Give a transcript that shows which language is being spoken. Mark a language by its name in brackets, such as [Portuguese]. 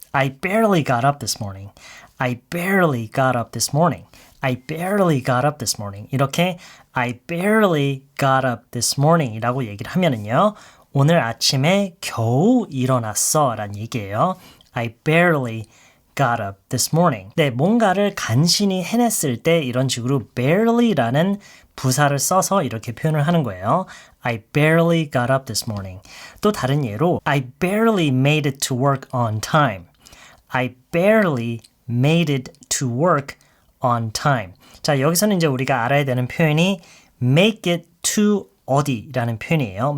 [English] I barely got up this morning. I barely got up this morning. I barely got up this morning. [Korean] 이렇게 [English] I barely got up this morning [Korean] 이라고 얘기를 하면은요. 오늘 아침에 겨우 일어났어 라는 얘기예요. [English] I barely got up this morning. [Korean] 네, 뭔가를 간신히 해냈을 때 이런 식으로 barely라는 부사를 써서 이렇게 표현을 하는 거예요. [English] I barely got up this morning. [Korean] 또 다른 예로 [English] I barely made it to work on time. I barely made it to work on time. [Korean] 자, 여기서는 이제 우리가 알아야 되는 표현이 make it to 어디라는 표현이에요.